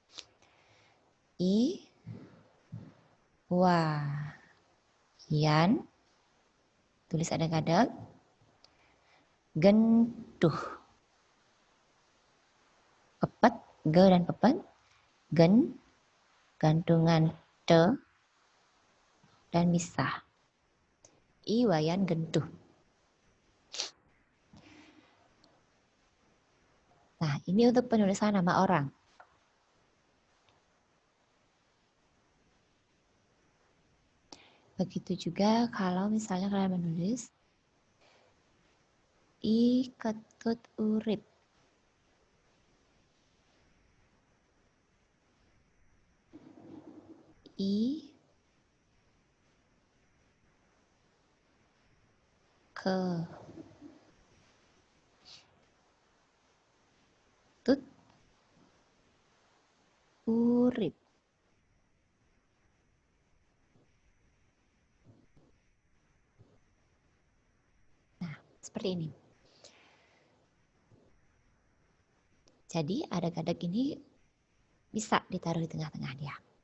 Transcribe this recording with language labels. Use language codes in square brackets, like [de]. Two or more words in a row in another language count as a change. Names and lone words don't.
[id] I, wa, yan, Tulis adag-adag. Gentuh. Pepet, ge dan pepet. Gen, gantungan te, dan misah. I wayan gentuh. Nah, ini untuk penulisan nama orang. Begitu juga kalau misalnya kalian menulis I ketut urip. I ke tut urip. Nah, seperti ini. Jadi adag-adag ini bisa ditaruh di tengah-tengah dia.